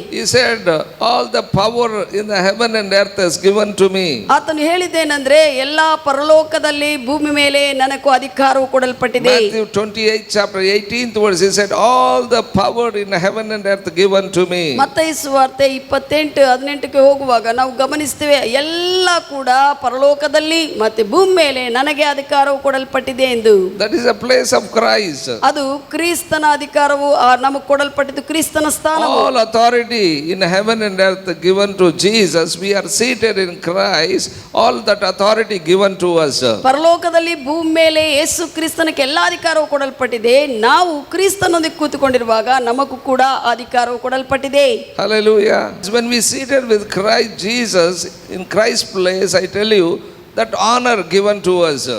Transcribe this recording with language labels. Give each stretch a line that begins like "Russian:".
English: He said, all the power in the heaven and earth is given to me.
Kannada: ಆತನು ಹೇಳಿದ್ದೇನೆಂದ್ರೆ ಎಲ್ಲಾ ಪರಲೋಕದಲ್ಲಿ ಭೂಮಿ ಮೇಲೆ ನನಗೂ ಅಧಿಕಾರವು ಕೊಡಲ್ಪಟ್ಟಿದೆ.
English: Matthew 28 chapter 18th verse, he said, all the power in heaven and earth given to me.
Kannada: ಮತ್ತಾಯ ಸುವಾರ್ತೆ 28:18ಕ್ಕೆ ಹೋಗುವಾಗ ನಾವು ಗಮನಿಸ್ತೇವೆ ಎಲ್ಲ ಕೂಡ ಪರಲೋಕದಲ್ಲಿ ಮತ್ತೆ ಭೂಮಿ ಮೇಲೆ ನನಗೆ ಅಧಿಕಾರವು ಕೊಡಲ್ಪಟ್ಟಿದೆ ಎಂದು.
English: That is a place of Christ.
Kannada: ಅದು ಕ್ರಿಸ್ತನ ಅಧಿಕಾರವು ನಮಗೆ ಕೊಡಲ್ಪಟ್ಟಿದ್ದು, ಕ್ರಿಸ್ತನ ಸ್ಥಾನವು.
English: All authority in heaven and earth given to Jesus. We are seated in Christ. All that authority given to us.
Kannada: ಪರಲೋಕದಲ್ಲಿ ಭೂಮಿ ಮೇಲೆ ಯೇಸು ಕ್ರಿಸ್ತನಕ್ಕೆ ಎಲ್ಲ ಅಧಿಕಾರವು ಕೊಡಲ್ಪಟ್ಟಿದೆ. ನಾವು ಕ್ರಿಸ್ತನೊಂದಿಗೆ ಕೂತುಕೊಂಡಿರುವಾಗ ನಮಗೂ ಕೂಡ ಅಧಿಕಾರವು ಕೊಡಲ್ಪಟ್ಟಿದೆ.
English: Hallelujah. When we seated with Christ Jesus in Christ's place, I tell you that honor given to us.